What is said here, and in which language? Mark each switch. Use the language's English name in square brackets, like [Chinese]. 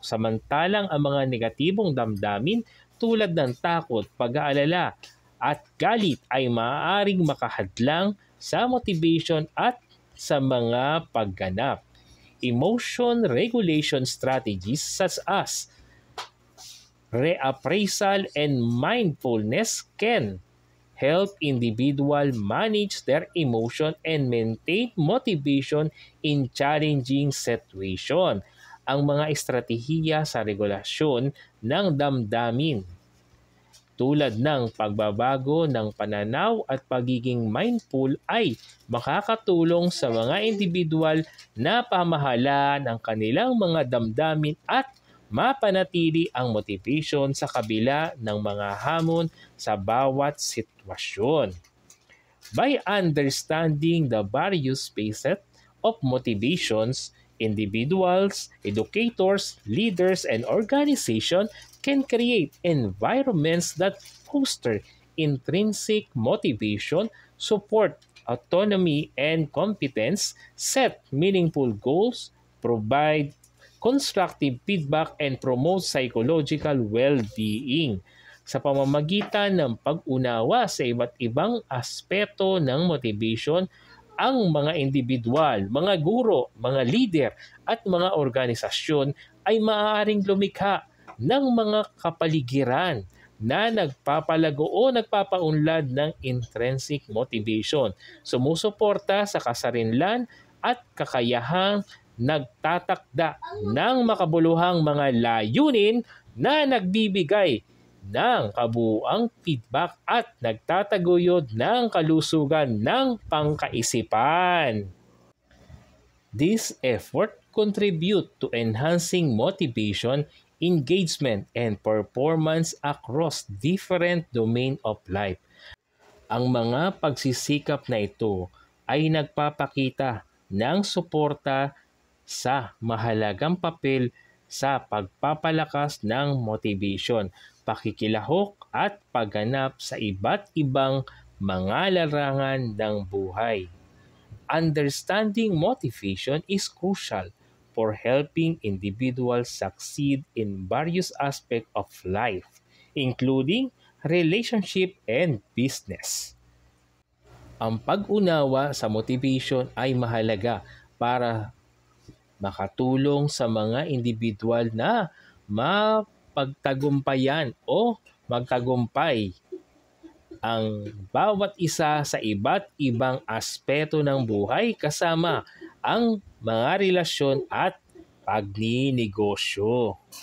[Filipino] Samantalang ang mga negatibong damdamin tulad ng takot, pag-aalala, at galit ay maaaring makahadlang sa motivation at sa mga pagganap. [English] Emotion regulation strategies such as reappraisal and mindfulness can help individual manage their emotion and maintain motivation in challenging situation. [Filipino] Ang mga estratehiya sa regulasyon ng damdamin tulad ng pagbabago ng pananaw at pagiging mindful ay makakatulong sa mga individual na pamahalaan ang kanilang mga damdamin at mapanatili ang motivation sa kabila ng mga hamon sa bawat sitwasyon. [English] By understanding the various phases of motivations, individuals, educators, leaders, and organizations can create environments that foster intrinsic motivation, support autonomy and competence, set meaningful goals, provide constructive feedback, and promote psychological well-being. [Filipino] Sa pamamagitan ng pag-unawa sa iba't ibang aspeto ng motivation, ang mga individual, mga guro, mga leader at mga organisasyon ay maaaring lumikha ng mga kapaligiran na nagpapalago o nagpapaunlad ng intrinsic motivation, sumusuporta sa kasarinlan at kakayahang nagtatakda ng makabuluhang mga layunin na nagbibigay ng kabuuang feedback at nagtataguyod ng kalusugan ng pangkaisipan. [English] This effort contribute to enhancing motivation, engagement, and performance across different domain of life. [Filipino] Ang mga pagsisikap na ito ay nagpapakita ng suporta sa mahalagang papel sa pagpapalakas ng motivation, pakikilahok at pagganap sa iba't ibang mga larangan ng buhay. [English] Understanding motivation is crucial for helping individuals succeed in various aspects of life, including relationship and business. [Filipino] Ang pag-unawa sa motivation ay mahalaga para makatulong sa mga individual na mapagtagumpayan o magtagumpay ang bawat isa sa iba't ibang aspeto ng buhay kasama ang mga relasyon at pagninegosyo.